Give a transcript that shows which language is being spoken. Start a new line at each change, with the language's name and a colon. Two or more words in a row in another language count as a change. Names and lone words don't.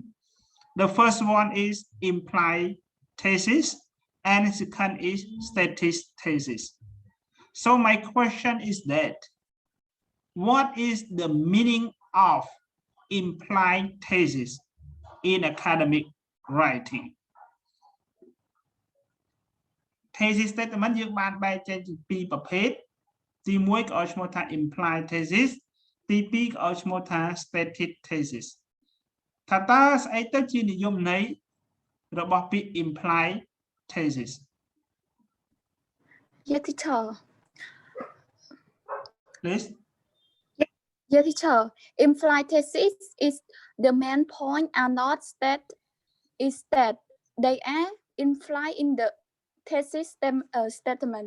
English: The first one is implied thesis and second is static thesis. So my question is that, what is the meaning of implied thesis in academic writing? Thesis statement
Khmer: យើងបានបែងចែកជាពីរប្រភេទទី1ក៏ឲ្យឈ្មោះថា
English: implied thesis
Khmer: ទី2ក៏ឲ្យឈ្មោះថា
English: static thesis
Khmer: ថាតើស្អីទៅជានិយមន័យរបស់ពាក្យ
English: implied thesis? Yeah, teacher. Please. Yeah, teacher. Implied thesis is the main point are not that is that they are implied in the thesis statement.